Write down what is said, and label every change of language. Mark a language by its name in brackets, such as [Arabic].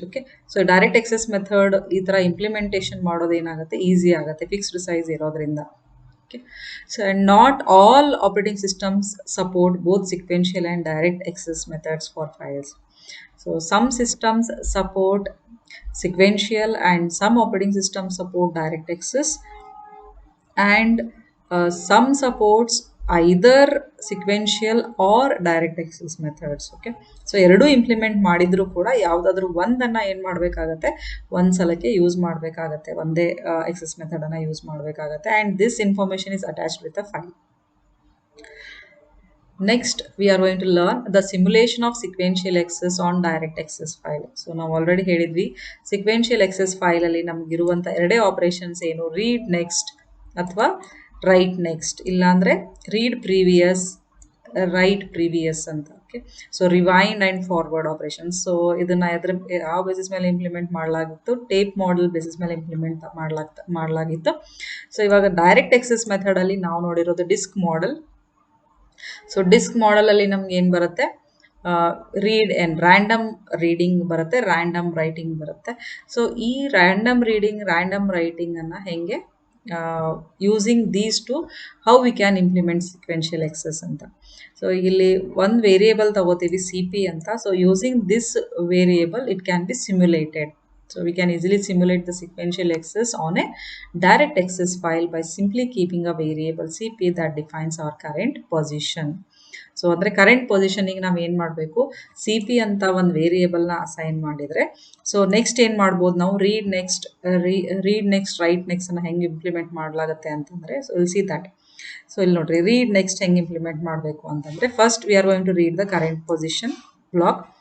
[Kannada] Okay, so direct excess method ಈ ಥರ implementation ಮಾಡೋದು ಏನಾಗುತ್ತೆ, ಈಸಿ ಆಗುತ್ತೆ ಫಿಕ್ಸ್ಡ್ ಸೈಜ್ ಇರೋದ್ರಿಂದ. [English] Okay, so and not all operating systems support both sequential and direct access methods for files. So some systems support sequential and some operating systems support direct access, and some supports either sequential or direct access methods. [Kannada] Okay, so ಎರಡು implement ಮಾಡಿದ್ರು ಕೂಡ ಯಾವುದಾದ್ರೂ ಒಂದನ್ನು ಏನು ಮಾಡಬೇಕಾಗತ್ತೆ, ಒಂದು ಸಲಕ್ಕೆ use ಮಾಡಬೇಕಾಗತ್ತೆ, ಒಂದೇ ಎಕ್ಸೆಸ್ ಮೆಥಡನ್ನು ಯೂಸ್ ಮಾಡಬೇಕಾಗತ್ತೆ. [English] And this information is attached with a file. Next, we are going to learn the simulation of sequential access on direct access file. [Kannada] So ನಾವು ಆಲ್ರೆಡಿ ಹೇಳಿದ್ವಿ, sequential access file ಅಲ್ಲಿ ನಮಗಿರುವಂಥ ಎರಡೇ operations ಏನು, read next ಅಥವಾ [English] Write next, ಇಲ್ಲಾಂದರೆ read previous, write previous ಅಂತ. Okay, so rewind and forward operations. So [Kannada] ಇದನ್ನು ಯಾವ ಬೇಸಿಸ್ ಮೇಲೆ ಇಂಪ್ಲಿಮೆಂಟ್ ಮಾಡಲಾಗಿತ್ತು? ಟೇಪ್ ಮಾಡೆಲ್ ಬೇಸಿಸ್ ಮೇಲೆ ಇಂಪ್ಲಿಮೆಂಟ್ ಮಾಡಲಾಗಿತ್ತು. ಸೊ ಇವಾಗ ಡೈರೆಕ್ಟ್ ಎಕ್ಸೆಸ್ ಮೆಥಡಲ್ಲಿ ನಾವು ನೋಡಿರೋದು ಡಿಸ್ಕ್ ಮಾಡೆಲ್. ಸೊ ಡಿಸ್ಕ್ ಮಾಡೆಲಲ್ಲಿ ನಮ್ಗೆ ಏನು ಬರುತ್ತೆ? ರೀಡ್ ಆ್ಯಂಡ್ ರ್ಯಾಂಡಮ್ ರೀಡಿಂಗ್ ಬರುತ್ತೆ, ರ್ಯಾಂಡಮ್ ರೈಟಿಂಗ್ ಬರುತ್ತೆ. [English] So ಈ random reading, random ರೈಟಿಂಗನ್ನು ಹೇಗೆ using these two how we can implement sequential access ಅಂತ. So [Kannada] ಇಲ್ಲಿ ಒಂದು ವೇರಿಯೇಬಲ್ ತಗೋತೀವಿ ಸಿ ಪಿ ಅಂತ. [English] So using this variable it can be simulated. So we can easily simulate the sequential access on a direct access file by simply keeping a variable cp that defines our current position. [Kannada] So ಅಂದರೆ current ಪೊಸಿಷನಿಗೆ ನಾವು ಏನು ಮಾಡಬೇಕು? C P ಅಂತ ಒಂದು ವೇರಿಯೇಬಲ್ನ assign ಮಾಡಿದರೆ, so next ಏನು ಮಾಡ್ಬೋದು ನಾವು? [English] read next, write ನೆಕ್ಸ್ಟನ್ನು [Kannada] ಹೆಂಗೆ ಇಂಪ್ಲಿಮೆಂಟ್ ಮಾಡಲಾಗುತ್ತೆ ಅಂತಂದರೆ, [English] So will see that. So [Kannada] ಇಲ್ಲಿ ನೋಡಿರಿ, ರೀಡ್ ನೆಕ್ಸ್ಟ್ ಹೆಂಗೆ ಇಂಪ್ಲಿಮೆಂಟ್ ಮಾಡಬೇಕು ಅಂತಂದರೆ, [English] First we are going to read the current position block.